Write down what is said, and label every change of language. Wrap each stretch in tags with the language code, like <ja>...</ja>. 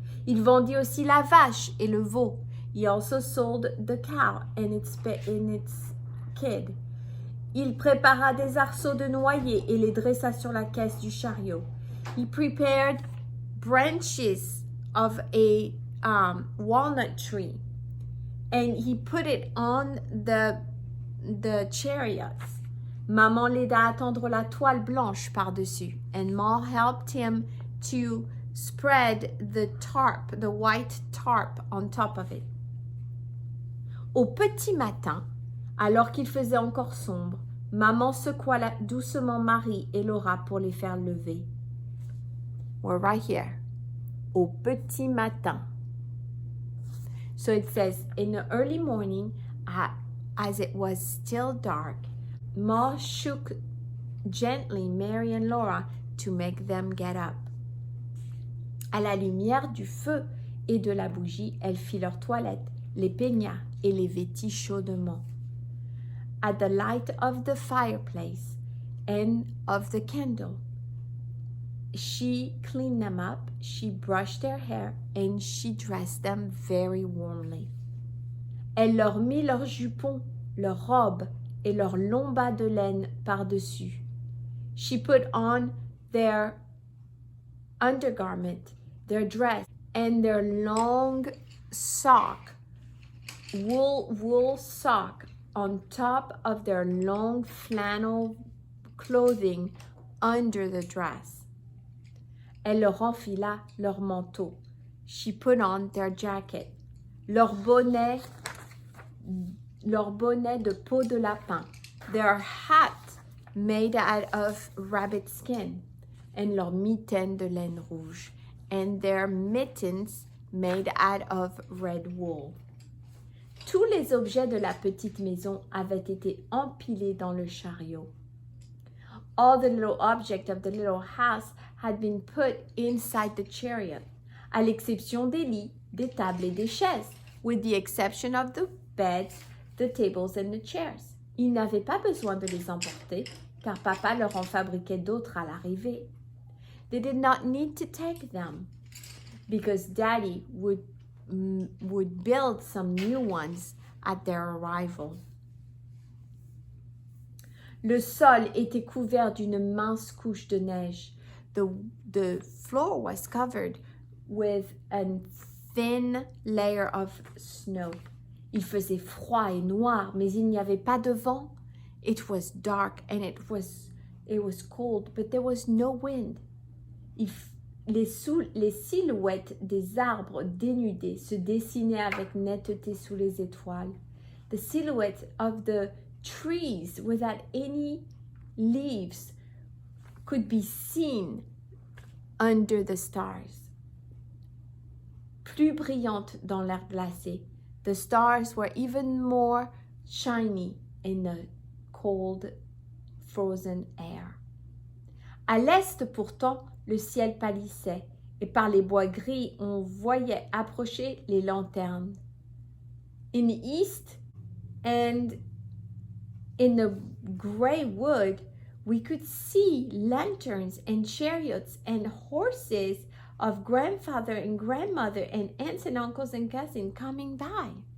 <fr>Il vendit aussi la vache et le veau.</fr> <en>He also sold the cow and its kid.</en> <fr>Il prépara des arceaux de noyer et les dressa sur la caisse du chariot.</fr> <en>He prepared branches of a walnut tree and he put it on the chariots.</en> <fr>Maman l'aida à tendre la toile blanche par-dessus,</fr> <en>and Ma helped him to spread the white tarp on top of it.</en> <fr>Au petit matin, alors qu'il faisait encore sombre, maman secoua doucement Marie et Laura pour les faire lever.</fr> <en>We're right here.</en> <fr>Au petit matin.</fr> <en>So it says, in the early morning, as it was still dark, Ma shook gently Mary and Laura to make them get up.</en> <fr>À la lumière du feu et de la bougie, elle fit leur toilette, les peigna et les vêtit chaudement.</fr> <en>At the light of the fireplace and of the candle, she cleaned them up, she brushed their hair, and she dressed them very warmly.</en> <fr>Elle leur mit leurs jupons, leurs robes, et leurs longs bas de laine par-dessus.</fr> <en>She put on their undergarment, their dress, and their long sock, wool sock on top of their long flannel clothing under the dress.</en> <fr>Elle leur enfila leur manteau.</fr> <en>She put on their jacket,</en> <fr>leur bonnet de peau de lapin,</fr> <en>their hat made out of rabbit skin, and</en> <fr>leur mitaine de laine rouge,</fr> <en>and their mittens made out of red wool.</en> <fr>Tous les objets de la petite maison avaient été empilés dans le chariot.</fr> <en>All the little objects of the little house had been put inside the chariot,</en> <fr>à l'exception des lits, des tables et des chaises,</fr> <en>with the exception of the beds, the tables and the chairs.</en> <fr>Ils n'avaient pas besoin de les emporter, car papa leur en fabriquait d'autres à l'arrivée.</fr> <en>They did not need to take them, because daddy would build some new ones at their arrival.</en> <fr>Le sol était couvert d'une mince couche de neige.</fr> <en>The floor was covered with a thin layer of snow.</en> <fr>Il faisait froid et noir, mais il n'y avait pas de vent.</fr> <en>It was dark and it was cold, but there was no wind.</en> <fr>les silhouettes des arbres dénudés se dessinaient avec netteté sous les étoiles.</fr> <en>The silhouette of the trees without any leaves could be seen under the stars.</en> <fr>Plus brillante dans l'air glacé,</fr> <en>the stars were even more shiny in the cold, frozen air.</en> <fr>À l'est pourtant, le ciel pâlissait et par les bois gris, on voyait approcher les lanternes.</fr> <en>In the east and in the gray wood, we could see lanterns and chariots and horses of grandfather and grandmother and aunts and uncles and cousins coming by.</en>